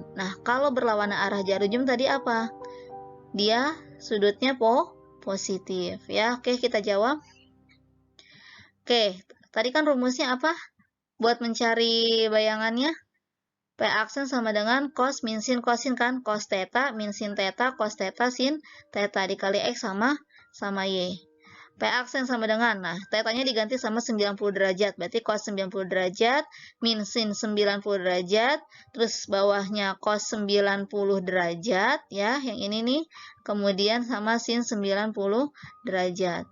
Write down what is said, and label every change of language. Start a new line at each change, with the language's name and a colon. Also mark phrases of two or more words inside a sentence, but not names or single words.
Indonesian: Nah, kalau berlawanan arah jarum jam tadi apa? Dia sudutnya positif ya. Oke, kita jawab. Oke, tadi kan rumusnya apa? Buat mencari bayangannya, P aksen sama dengan cos min sin kosin kan? Cos theta min sin theta, cos theta sin theta dikali X sama Y. P aksen sama dengan, nah tetanya diganti sama 90 derajat, berarti cos 90 derajat min sin 90 derajat, terus bawahnya cos 90 derajat ya, yang ini nih, kemudian sama sin 90 derajat.